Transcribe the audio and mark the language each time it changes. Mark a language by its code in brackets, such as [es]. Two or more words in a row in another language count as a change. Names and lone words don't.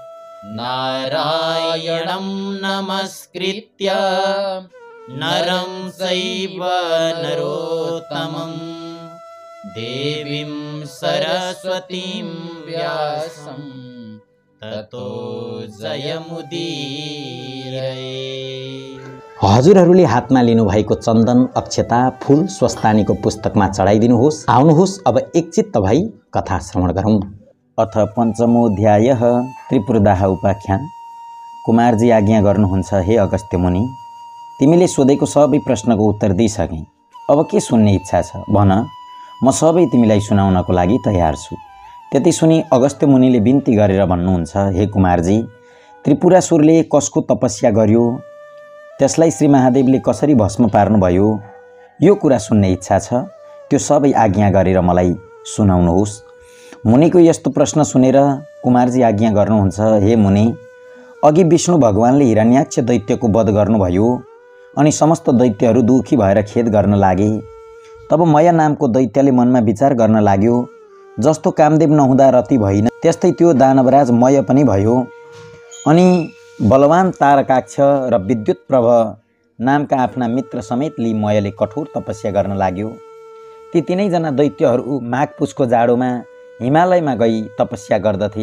[sa] नारायणं नमस्कृत्य नरं चैव नरोत्तमं देवीं सरस्वतीं व्यासं ततो जयमुदीरये। [ne] हजुरहरूले हातमा लिनुभएको चन्दन अक्षता फूल स्वस्तानीको पुस्तकमा चढाइदिनुहोस्। आउनुहोस् अब एकचित्त भई कथा श्रवण गरौँ। [sa] अथ पञ्चमोऽध्यायः त्रिपुरदाह उपाख्यान। [ne] कुमारजी आज्ञा गर्नुहुन्छ, हे अगस्त्य मुनि, तिमीले सोधेको सबै प्रश्नको उत्तर दिइसकेँ। अब के सुन्ने इच्छा छ भन, म सबै तिमीलाई सुनाउनको लागि तयार छु। त्यति सुनि अगस्त्य मुनिले बिन्ती गरेर भन्नुहुन्छ, हे कुमारजी, त्रिपुरासुरले कसको तपस्या गर्यो, त्यसलाई श्री महादेवले कसरी भस्म पार्नुभयो, यो कुरा सुन्ने इच्छा छ। त्यो सबै आज्ञा गरेर मलाई सुनाउनुहोस्। मुनिको यस्तो प्रश्न सुनेर कुमारजी आज्ञा गर्नुहुन्छ, हे मुनि, अघि विष्णु भगवानले हिरण्याक्ष दैत्यको वध गर्नुभयो अनि समस्त दैत्यहरू दुखी भएर खेद गर्न लागे। तब मया नामको दैत्यले मनमा विचार गर्न लाग्यो, जस्तो कामदेव नहुँदा रति भइन त्यस्तै त्यो दानवराज मय पनि भयो। अनि बलवान तारकाक्ष र विद्युत प्रभ नामका आफ्ना मित्र समेत लिई मयले कठोर तपस्या गर्न लाग्यो। ती तीनैजना दैत्यहरू माघ पुसको जाडोमा हिमालयमा गई तपस्या गर्दथे।